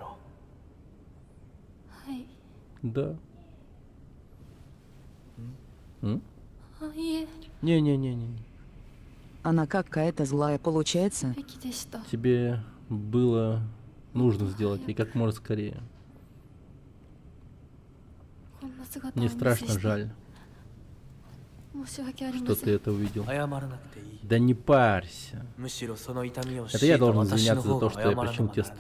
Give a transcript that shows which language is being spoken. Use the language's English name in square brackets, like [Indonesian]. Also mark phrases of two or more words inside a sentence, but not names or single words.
[Russian] Да. Не-не-не-не. Она какая-то злая получается. Тебе было нужно сделать, и как можно скорее. Мне страшно жаль, что ты это увидел. [Japanese] 謝らなくていい。 [Russian] Да не парься. [Japanese] むしろその痛みを [Russian] Это я [Japanese] 強いた [Russian] должен [Japanese] 私の [Russian] извиняться за [Japanese] 方 [Russian] то, [Japanese] が [Russian] что [Japanese] 謝 [Russian] я [Japanese] らな [Russian] причинил [Japanese] く [Russian] тебе [Japanese] ならない。